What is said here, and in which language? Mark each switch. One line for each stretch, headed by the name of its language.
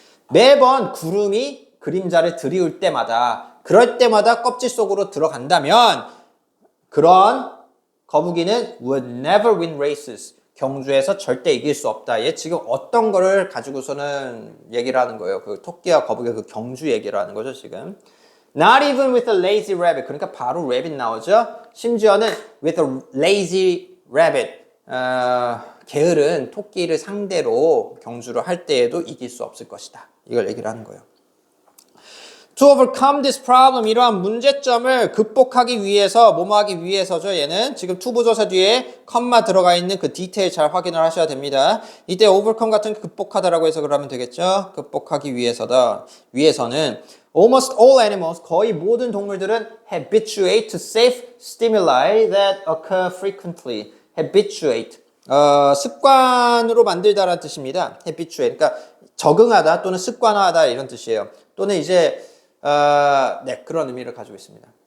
Korean: 매번 구름이 그림자를 들이울 때마다, 그럴 때마다 껍질 속으로 들어간다면 그런 거북이는
English: would never win races.
Korean: 경주에서 절대 이길 수 없다. 얘 지금 어떤 거를 가지고서는 얘기를 하는 거예요. 그 토끼와 거북이의 그 경주 얘기를 하는 거죠, 지금.
English: Not even with a lazy rabbit.
Korean: 그러니까 바로 rabbit 나오죠. 심지어는
English: with a lazy
Korean: rabbit, 게으른 토끼를 상대로 경주를 할 때에도 이길 수 없을 것이다. 이걸 얘기를 하는 거예요.
English: To overcome this problem,
Korean: 이러한 문제점을 극복하기 위해서, 뭐뭐하기 위해서죠. 얘는 지금 to 부조사 뒤에 컴마 들어가 있는 그 디테일 잘 확인을 하셔야 됩니다. 이때 overcome 같은 극복하다라고 해서 그러면 되겠죠. 극복하기 위해서는
English: almost all animals,
Korean: 거의 모든 동물들은
English: habituate to safe stimuli that occur frequently.
Korean: habituate, 습관으로 만들다라는 뜻입니다. habituate, 그러니까 적응하다 또는 습관화하다 이런 뜻이에요. 또는 이제 네, 그런 의미를 가지고 있습니다.